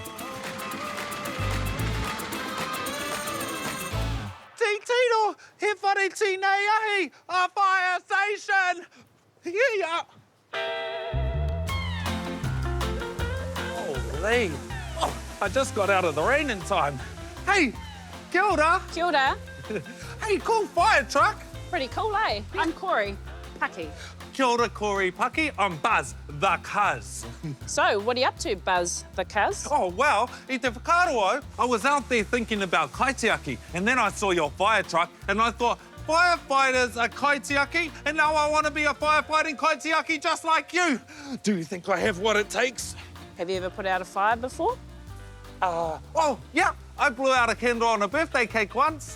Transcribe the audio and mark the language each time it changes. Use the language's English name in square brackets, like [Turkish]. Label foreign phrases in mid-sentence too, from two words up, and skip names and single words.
[Māori] Tito, he whare nei ahi, [English] a fire station! Yeah. Holy. Oh, I just got out of the rain in time. [Māori] Hey, kia ora. Kia ora. [English] Hey, cool fire truck. Pretty cool, eh? I'm Corey Paki. [Māori] Kia ora, Corey Paki. [English] I'm Buzz the Cuz. So, what are you up to, Buzz the Cuz? Oh, well, [Māori] i te whakaroa, [English] I was out there thinking about kaitiaki, and then I saw your fire truck, and I thought, firefighters are kaitiaki, and now I want to be a firefighting kaitiaki just like you. Do you think I have what it takes? Have you ever put out a fire before? Oh, yeah, I blew out a candle on a birthday cake once.